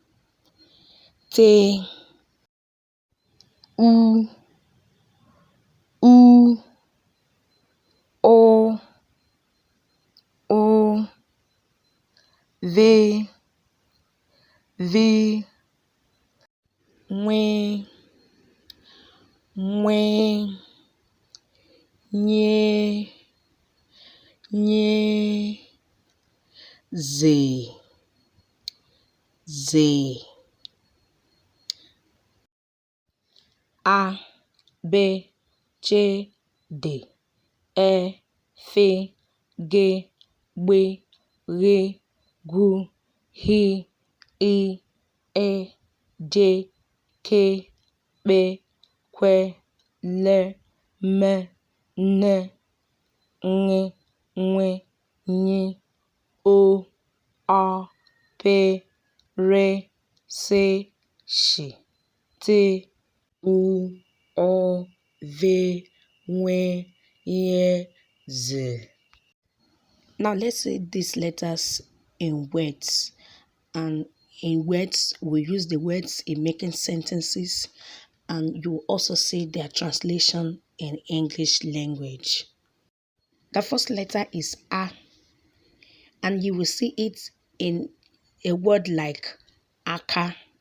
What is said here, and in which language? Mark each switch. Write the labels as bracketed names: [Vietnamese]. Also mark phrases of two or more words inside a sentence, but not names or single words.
[English] U, O, V, Ny, Z, A, B, C, D, E, F, G, B, R, Gu, H, I, J, K, P, Q, L, M, N, Ny, O, A, P, R, C, Sh, T, U, O, V, Z. Now let's say these letters in words. And in words, we use the words in making sentences, and you also see their translation in English language. The first letter is A, and you will see it in a word like Aka.